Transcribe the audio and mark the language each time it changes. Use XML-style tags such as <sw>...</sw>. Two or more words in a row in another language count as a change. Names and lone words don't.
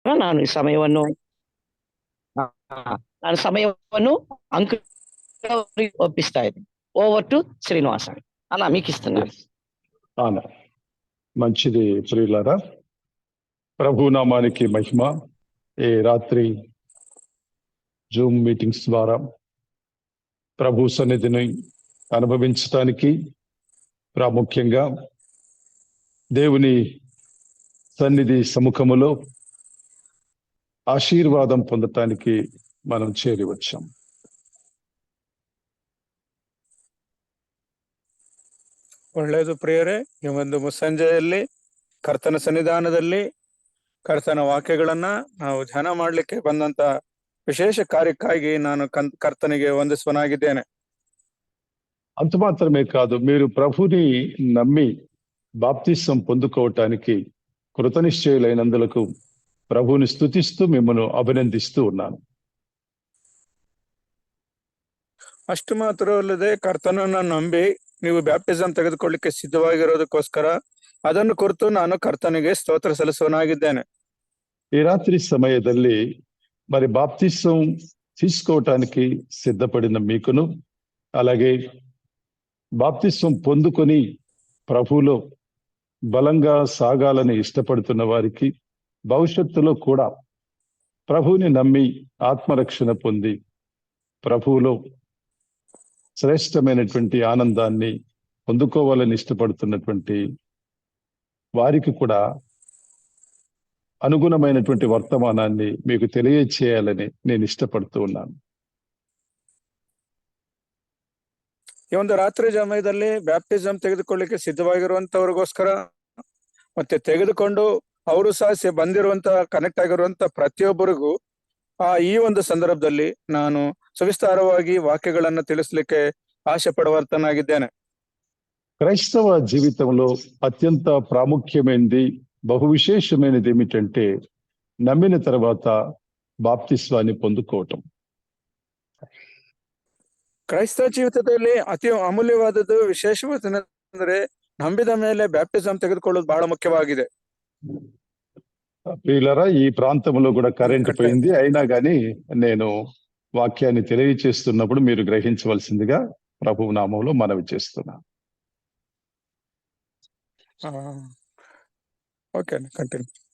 <kn>ನಾನು ಈ ಸಮಯವನ್ನು ಆ, ನಾನು సమయವನ್ನು అంకుల్ ಅವರಿಗೆ ఒప్పిస్తా ఇದ್ದೀನಿ.</kn> <en>over to</en> <te>శ్రీనివాస్ అన్న మీకు ఇస్తున్నాను. అవునా, మంచిది ప్రియులారా. ప్రభునామానికి మహిమ. ఈ రాత్రి జూమ్ మీటింగ్స్ ద్వారా ప్రభు సన్నిధిని అనుభవించటానికి, ప్రాముఖ్యంగా దేవుని సన్నిధి సముఖములో ఆశీర్వాదం పొందటానికి మనం చేరి వచ్చాం.</te> <kn>ಒಳ್ಳೆಯದು ಪ್ರಿಯರೇ, ಈ ಒಂದು ಮುಸ್ಸಂಜೆಯಲ್ಲಿ ಕರ್ತನ ಸನ್ನಿಧಾನದಲ್ಲಿ ಕರ್ತನ ವಾಕ್ಯಗಳನ್ನ ನಾವು ಧ್ಯಾನ ಮಾಡಲಿಕ್ಕೆ ಬಂದಂತ ವಿಶೇಷ ಕಾರ್ಯಕ್ಕಾಗಿ ನಾನು ಕರ್ತನಿಗೆ ವಂದಿಸುವನಾಗಿದ್ದೇನೆ.</kn> <te>అంత మాత్రమే కాదు, మీరు ప్రభుని నమ్మి బాప్తిసం పొందుకోవటానికి కృతనిశ్చయులైనందులకు ప్రభుని స్తుతిస్తూ మిమ్మల్ని అభినందిస్తూ ఉన్నాను.</te> <kn>ಅಷ್ಟು ಮಾತ್ರವಲ್ಲದೆ ಕರ್ತನನ್ನ ನಂಬಿ ನೀವು ಬ್ಯಾಪ್ಟಿಸಂ ತೆಗೆದುಕೊಳ್ಳಿಕ್ಕೆ ಸಿದ್ಧವಾಗಿರೋದಕ್ಕೋಸ್ಕರ ಅದನ್ನು ಕುರಿತು ನಾನು ಕರ್ತನಿಗೆ ಸ್ತೋತ್ರ ಸಲ್ಲಿಸುವನಾಗಿದ್ದೇನೆ.</kn> <te>ఈ రాత్రి సమయದಲ್ಲಿ మరి బాప్తిసం తీసుకోవటానికి సిద్ధపడిన మీకును, అలాగే బాప్తిసం పొందుకొని ప్రభువులో బలంగా సాగాలని ఇష్టపడుతున్న వారికి, భవిష్యత్తులో కూడా ప్రభువుని నమ్మి ఆత్మరక్షణ పొంది ప్రభువులో శ్రేష్టమైనటువంటి ఆనందాన్ని పొందుకోవాలని ఇష్టపడుతున్నటువంటి వారికి కూడా అనుగుణమైనటువంటి వర్తమానాన్ని మీకు తెలియచేయాలని నేను ఇష్టపడుతూ ఉన్నాను.</te> <kn>ಈ ಒಂದು ರಾತ್ರಿ ಸಮಯದಲ್ಲಿ ಬ್ಯಾಪ್ಟಿಸಂ ತೆಗೆದುಕೊಳ್ಳಿಕ್ಕೆ ಸಿದ್ಧವಾಗಿರುವಂತವ್ರಿಗೋಸ್ಕರ ಮತ್ತೆ ತೆಗೆದುಕೊಂಡು ಅವರು ಸಹ ಬಂದಿರುವಂತ ಕನೆಕ್ಟ್ ಆಗಿರುವಂತ ಪ್ರತಿಯೊಬ್ಬರಿಗೂ ಈ ಒಂದು ಸಂದರ್ಭದಲ್ಲಿ ನಾನು ಸವಿಸ್ತಾರವಾಗಿ ವಾಕ್ಯಗಳನ್ನ ತಿಳಿಸ್ಲಿಕ್ಕೆ ಆಶೆ ಪಡುವಂತನಾಗಿದ್ದೇನೆ.</kn> <te>క్రైస్తవ జీవితంలో అత్యంత ప్రాముఖ్యమైనది, బహు విశేషమైనది ఏమిటంటే నమ్మిన తర్వాత బాప్తిస్వాన్ని పొందుకోవటం.</te> <kn>ಕ್ರೈಸ್ತ ಜೀವಿತದಲ್ಲಿ ಅತಿ ಅಮೂಲ್ಯವಾದದ್ದು, ವಿಶೇಷವಾದಂದ್ರೆ ನಂಬಿದ ಮೇಲೆ ಬ್ಯಾಪ್ಟಿಸಂ ತೆಗೆದುಕೊಳ್ಳೋದು ಬಹಳ ಮುಖ್ಯವಾಗಿದೆ.</kn> <te>ప్రియులారా, ఈ ప్రాంతంలో కూడా కరెంట్ పోయింది, అయినా కానీ నేను వాక్యాన్ని తెలియచేస్తున్నప్పుడు మీరు గ్రహించవలసిందిగా ప్రభువు నామంలో మనవి చేస్తున్నా.</te> <en>Okay, continue.</en>